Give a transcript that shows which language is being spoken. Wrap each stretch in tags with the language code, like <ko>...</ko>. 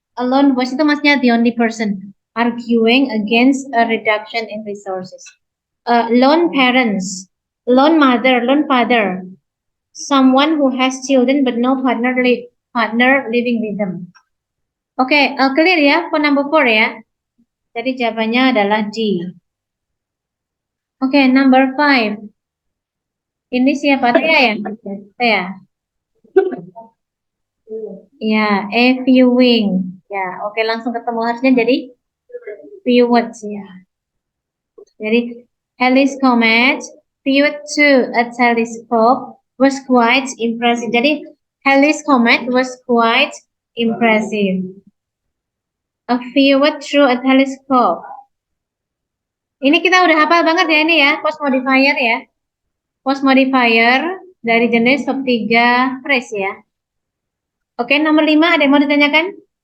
<en>A lone voice</en> <id>itu maksudnya</id> <en>the only person arguing against a reduction in resources. Lone parents, lone mother, lone father. Someone who has children but no partner living with them. Oke, clear ya for number 4 ya.</en> <id>Jadi jawabannya adalah D. Oke, number 5. Ini siapa? Tia ya? Tia. Ya, viewing. Ya, oke langsung ketemu harusnya jadi view words ya.</id> <en>Jadi Halley's comet viewed to a telescope was quite impressive. Jadi Halley's comet was quite impressive. A viewed through a telescope.</en> <id>Ini kita udah hafal banget ya ini ya, post modifier ya. Post modifier dari jenis verb 3 phrase ya. Oke, nomor 5 ada yang mau ditanyakan?</id>